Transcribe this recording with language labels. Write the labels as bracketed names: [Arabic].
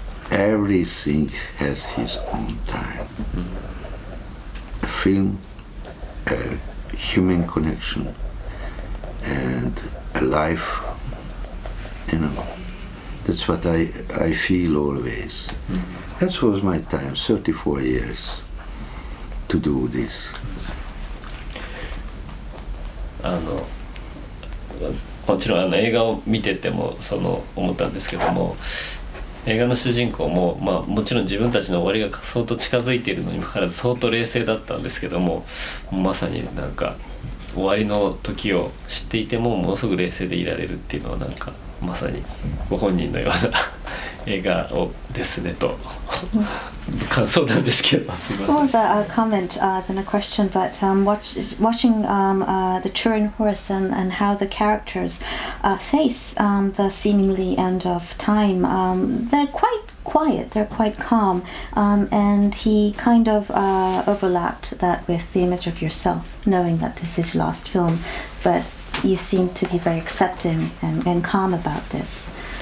[English] Everything has his own time. A film, a human connection, and a life, you know. That's what I feel always. That was my time, 34 years, to do this. [Japanese] もちろん映画を見てても思ったんですけども、映画の主人公も、もちろん自分たちの終わりが相当近づいているのにもかかわらず相当冷静だったんですけども、まさになんか終わりの時を知っていてもものすごく冷静でいられるっていうのはなんかまさにご本人のような映画をですねと感想なんですけど、すみません。 [English] More of a comment than a question, but watching the Turin horse and how the characters face the seemingly end of time, they're quite quiet, they're quite calm, and he kind of overlapped that with the image of yourself, knowing that this is your last film, but you seem to be very accepting and calm about this.